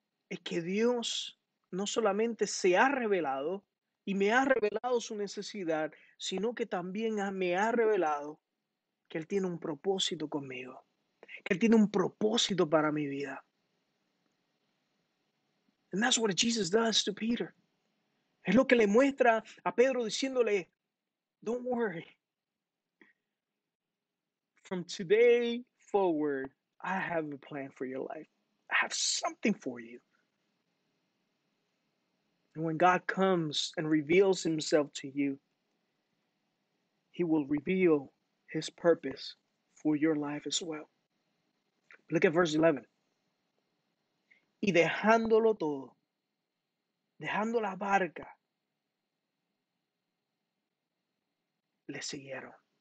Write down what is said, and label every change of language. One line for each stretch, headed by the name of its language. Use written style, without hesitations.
Spanish: es que Dios no solamente se ha revelado y me ha revelado su necesidad, sino que también me ha revelado que Él tiene un propósito conmigo, que Él tiene un propósito para mi vida.
English: And that's what Jesus does to Peter.
Spanish: Es lo que le muestra a Pedro diciéndole,
English: don't worry. From today forward, I have a plan for your life. I have something for you. And when God comes and reveals himself to you, he will reveal his purpose for your life as well. Look at verse 11.
Spanish: Y dejándolo todo, dejando la barca, le siguieron.